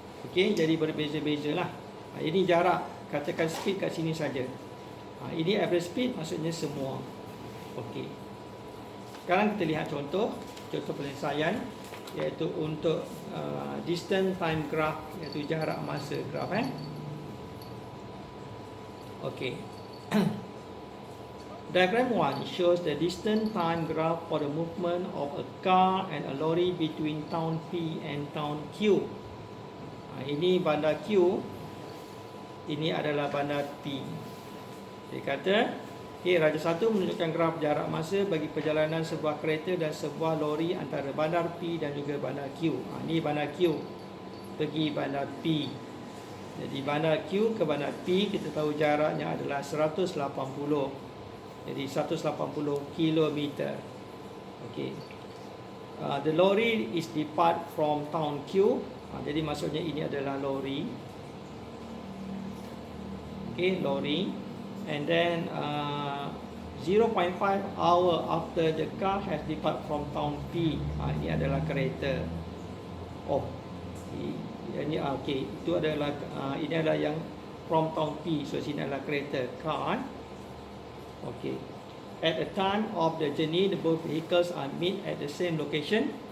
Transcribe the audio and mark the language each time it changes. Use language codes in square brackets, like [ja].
[ms] Okey, jadi berbeza-bezalah. Ini jarak, katakan speed kat sini saja. Ini average speed, maksudnya semua. Okey. Sekarang kita lihat contoh penyelesaian, iaitu untuk distance time graph, iaitu jarak masa graph. Okey. [en] Diagram 1 shows the distance time graph for the movement of a car and a lorry between town P and town Q. [ms] Ini bandar Q, ini adalah bandar P. Dia kata, Raja 1 menunjukkan graf jarak masa bagi perjalanan sebuah kereta dan sebuah lori antara bandar P dan juga bandar Q. Ini bandar Q pergi bandar P. Jadi bandar Q ke bandar P, kita tahu jaraknya adalah 180. Jadi 180 km. Okey. [en] The lorry is depart from town Q. [ms] Jadi maksudnya ini adalah lori. Okay, lori. [en] And then 0.5 hour after the car has depart from town P. [ms] Ini adalah kereta. Oh, ini okay. Itu adalah ini adalah yang [en] from town P. [ms] So sini adalah kereta, car. Okay. [en] At the time of the journey, the both vehicles are meet at the same location.